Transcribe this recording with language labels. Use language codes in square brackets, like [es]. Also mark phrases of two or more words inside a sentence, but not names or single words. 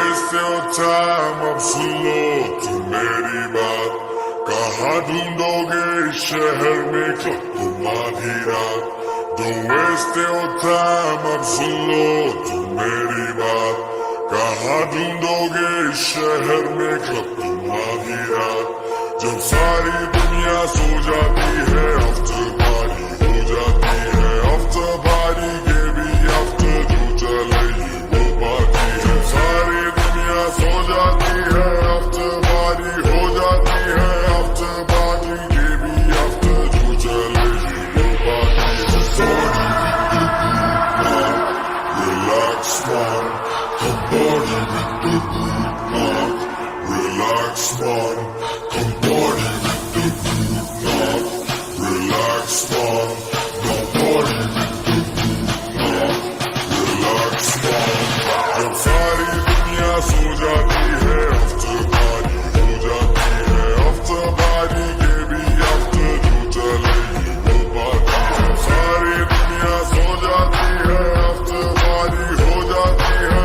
[en] waste your time, [hi] अब सुन लो तुम मेरी बात। कहाँ ढूंढोगे इस शहर में क्लब तुम आधी रात। [en] Don't waste your time, [hi] अब सुन लो तुम मेरी बात। कहाँ ढूंढोगे इस शहर में क्लब तुम आधी रात। जब सारी दुनिया सो जाती है [en] after party [hi] हो जाती है। [en] after party [hi] के भी आफ्टर जो चले ये वो पार्टी है। सारी दुनिया सो जाती है [en] after party [hi] हो जाती है। [en] after party [hi] के भी आफ्टर जो चले ये वो पार्टी है। [en] Relax man, come party with the good man. Relax man, come party with the good man. Relax man, come party with the good man. Relax man, [hi] जब सारी दुनिया सो जाती है [en] after party [hi] हो जाती है। [en] after party [hi] के भी आफ्टर जो चले ये वो पार्टी है। सारी दुनिया सो जाती है [en] after party [hi] हो जाती है।